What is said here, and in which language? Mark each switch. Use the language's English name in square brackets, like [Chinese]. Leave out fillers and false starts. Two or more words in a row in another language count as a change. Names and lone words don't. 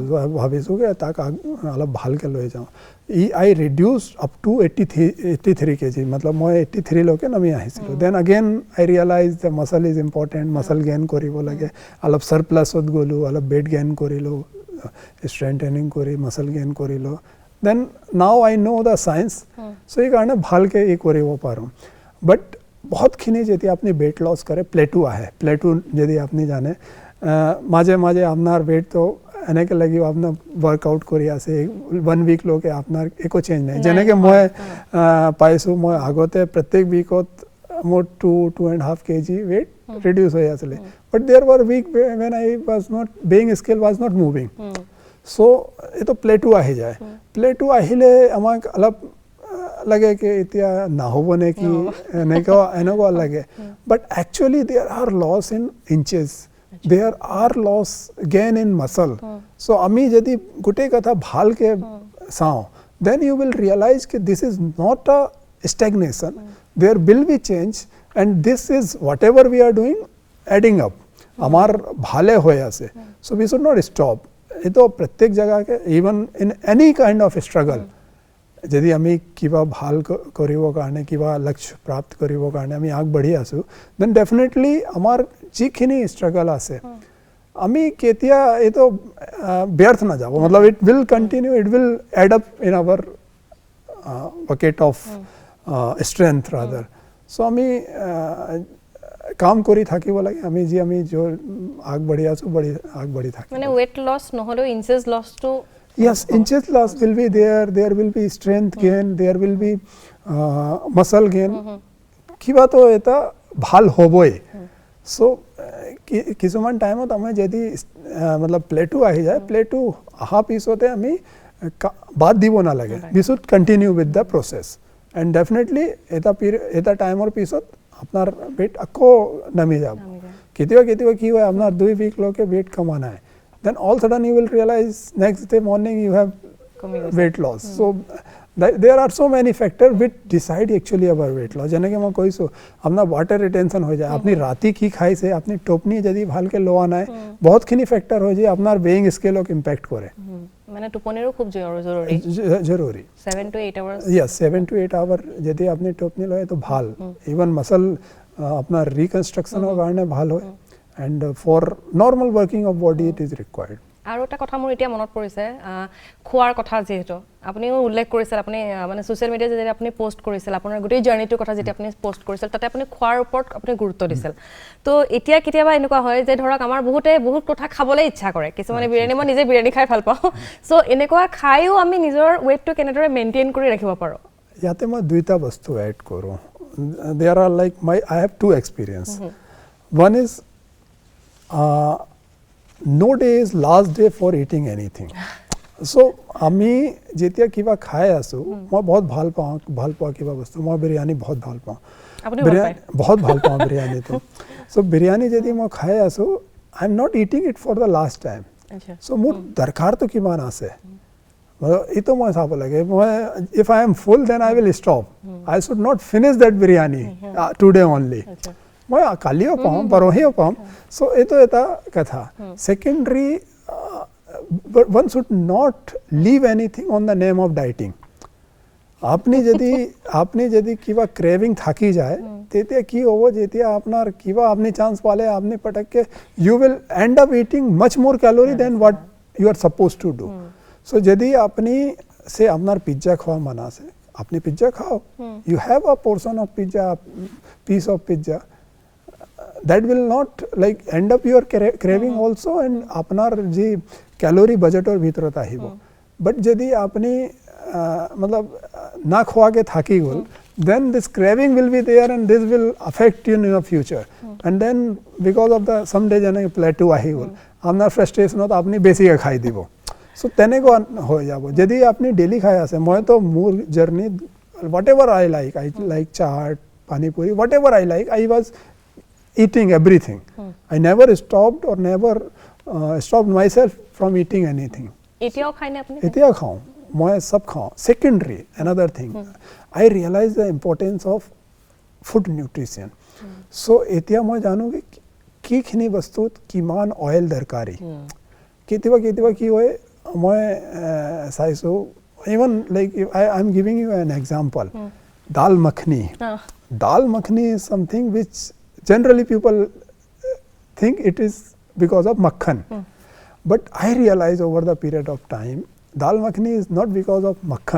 [Assamese] ভাবিছোঁ কি তাক অলপ ভালকৈ লৈ যাওঁ. [English] I reduce up to [Assamese] 83 kg, মতলব মই 83 লৈকে নামি আহিছিলোঁ. [English] then again I realize the muscle is important, muscle gain [Assamese] কৰিব লাগে. অলপ চাৰপ্লাছত গ'লোঁ, অলপ [English] weight gain [Assamese] কৰিলোঁ, [English] strength training [Assamese] কৰি [English] muscle gain [Assamese] কৰিলোঁ. [English] Then now I know the science, so [Assamese] এইকাৰণে ভালকৈ কৰিব পাৰোঁ. বাট বহুতখিনি যেতিয়া আপুনি [English] weight loss [Assamese] কৰে, প্লেটু আহে. প্লেটু যদি আপুনি জানে, মাজে মাজে আপোনাৰ ৱেইটটো এনেকৈ লাগিব আপোনাৰ ৱৰ্কআউট কৰি আছে 1 উইকলৈকে আপোনাৰ একো চেঞ্জ নাই. যেনেকৈ মই পাইছোঁ, মই আগতে প্ৰত্যেক উইকত মোৰ 2.5 kg ৱেইট ৰিডিউচ হৈ আছিলে. [English] But there were week when I was not, weighing scale was not moving. [Assamese] চ' এইটো প্লেটু আহি যায়. প্লেটু আহিলে আমাক অলপ লাগে কি এতিয়া নহ'ব নেকি, এনেকুৱা লাগে. [English] But actually there are loss in inches, there are loss gain in muscle. [Assamese] চ' আমি যদি গোটেই কথা ভালকৈ চাওঁ, [English] then you will realize কি this is not a stagnation, there will be change, and this is whatever we are doing adding up, [Assamese] আমাৰ ভালে হৈ আছে. [English] So we should not stop. [Assamese] এইটো প্ৰত্যেক জেগাকে, [English] even in any kind of struggle, [Assamese] যদি আমি কিবা ভাল কৰিবৰ কাৰণে, কিবা লক্ষ্য প্ৰাপ্ত কৰিবৰ কাৰণে আমি আগবাঢ়ি আছোঁ, [English] then definitely [Assamese] আমাৰ যিখিনি ষ্ট্ৰাগল আছে, আমি কেতিয়া এইটো ব্যৰ্থ নাযাব, মতলব [English] it will continue, it will add up in our bucket of strength rather. [Assamese] চ' আমি কাম কৰি থাকিব লাগে, আমি আগবাঢ়ি আছোঁ, আগবাঢ়ি থাকিম. মানে [English] weight loss [Assamese] নহ'লেও [English] inches lossটো, yes, inches loss will be there will be strength gain, there will be muscle gain, [Assamese] কিবাটো এটা ভাল হ'বই. চ' কিছুমান টাইমত আমি যদি মতলব প্লেটু আহি যায়, প্লেটু অহা পিছতে আমি বাদ দিব নালাগে, [English] we should continue with the process, and definitely [Assamese] এটা টাইমৰ পিছত আপোনাৰ ৱেইট আকৌ নামি যাব. কেতিয়াবা কি হয়, আপোনাৰ 2 উইকলৈকে ৱেইট কমা নাই, [English] then all sudden you will realize next day morning you have weight loss. So there are so many factors which decide actually our weight loss. [Assamese] যেনেকে মই কৈছো আপোনাৰ [English] water retention [Assamese] হৈ যায়, আপুনি ৰাতি কি খাইছে, আপুনি টোপনি যদি ভালকে লোৱা নাই, বহুতখিনি ফেক্টৰ হৈ যায় আপোনাৰ [English] weighing scale [Assamese] ক ইম্পেক্ট কৰে। মানে টোপনিৰো খুব জৰুৰী [English] 7 to 8 hours। Yes, 7 to 8 hours [Assamese] যদি আপুনি টোপনি লয় তো ভাল, [English] even muscle [Assamese] আপনার রিকনস্ট্রাকশনের কারণে ভাল হয়, [English] and for normal working of body it is required. [Assamese] আৰু এটা কথা মোৰ এতিয়া মনত পৰিছে, খোৱাৰ কথা যেহেতু আপুনিও উল্লেখ কৰিছিল, আপুনি মানে [English] social mediaত [Assamese] যেতিয়া আপুনি পোষ্ট কৰিছিল আপোনাৰ গোটেই জাৰ্নিটোৰ কথা যেতিয়া আপুনি পোষ্ট কৰিছিল, তাতে আপুনি খোৱাৰ ওপৰত আপুনি গুৰুত্ব দিছিল। তো এতিয়া কেতিয়াবা এনেকুৱা হয় যে ধৰক আমাৰ বহুত কথা খাবলৈ ইচ্ছা কৰে, কিছুমানে বিৰিয়ানী, মই নিজে বিৰিয়ানী খাই ভাল পাওঁ, চ' এনেকুৱা খায়ো আমি নিজৰ ৱেইটটো কেনেদৰে মেইনটেইন কৰি ৰাখিব পাৰোঁ? ইয়াতে মই দুইটা বস্তু এড কৰোঁ। [English] There are like I have two experience. One is no day is last day for eating anything. [Assamese] So আমি যেতিয়া কিবা খাই আছো, মই বহুত ভাল পাওঁ কিবা বস্তু, মই বিৰিয়ানী বহুত ভাল পাওঁ, বহুত ভাল পাওঁ বিৰিয়ানীটো। So বিৰিয়ানী যদি মই খাই আছো, [English] I am not eating it for the last time. [Assamese] So মোৰ দৰকাৰটো কিমান আছে এইটো মই চাব লাগে। [English] If I am full then I will stop. I should not finish that biryani today only. [Assamese] মই কালিও পাম, পৰহিও পাম। So এইটো এটা কথা। [English] Secondary, one should not leave anything on the name of dieting. [Assamese] আপনি যদি কিবা ক্রেভিং থাকি যায়, তেতিয়া কি হ'ব, যেতিয়া আপনার কিবা আপনি চান্স পালে আপনি পটককে [English] you will end up eating much more calorie than what you are supposed to do. [Assamese] So যদি আপনি সে আপনার পিজ্জা খাওয়া মন আছে, আপনি পিজ্জা খাও, [English] you have a portion of pizza, piece of pizza, that will not like end up your craving also, and [Assamese] আপনার যে ক্যালোরি বাজেটৰ ভিতৰত আহিব। বাট যদি আপনি मतलब না খোৱাকে থাকি গ'ল, [English] then this craving will be there and this will affect you in your future, and then because of the someday [Assamese] যেনে প্লেটো আহি গ'ল, আপনার ফ্রাস্ট্রেশনত আপনি বেছিকে খাই দিব। সো তেনেকুৱা হৈ যাব। যদি আপনি ডেইলি খাই আছে, মই তো মোৰ জার্নি [English] whatever I like chaat, pani puri, whatever I like, I was eating everything. I never stopped or never stopped myself from eating anything. [Assamese] এতিয়াও খাই নে আপুনি? এতিয়া খাওঁ, মই সব খাওঁ। [English] Secondary, another thing, I realize the importance of food nutrition. [Assamese] So এতিয়া মই জানো কি খিনি বস্তুত কিমান অয়েল দৰকাৰী। কেতিয়াবা কি হয়, মই চাইছো, [English] even like I am giving you an example, dal makhani. Dal makhani is something which generally people think it is because of makhan. But I realize over the period of time, dal makhani is not because of makhan.